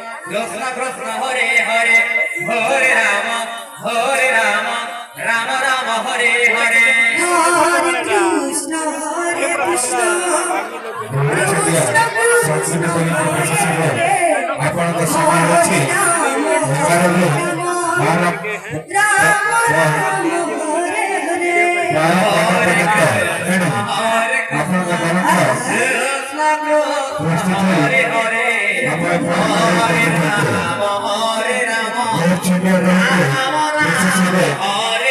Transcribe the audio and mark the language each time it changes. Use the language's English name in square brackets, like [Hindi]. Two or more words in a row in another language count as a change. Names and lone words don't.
[Sanskrit] কৃষ্ণ কৃষ্ণ হরে হরে হরে রাম রাম রাম হরে হরে হরে কৃষ্ণ কৃষ্ণ কৃষ্ণ [Odia] ଆପଣଙ୍କ ସମୟ ଅଛି କାରଣ [Sanskrit] ରାମ ରାମ ହରେ ହରେ [Odia] ତେଣୁ ଆପଣଙ୍କ ଗ୍ରନ୍ଥ [Sanskrit] କୃଷ୍ଣ କୃଷ୍ଣ ହରେ ହରେ ହରେ ରାମ ହରେ ରାମ ହରେ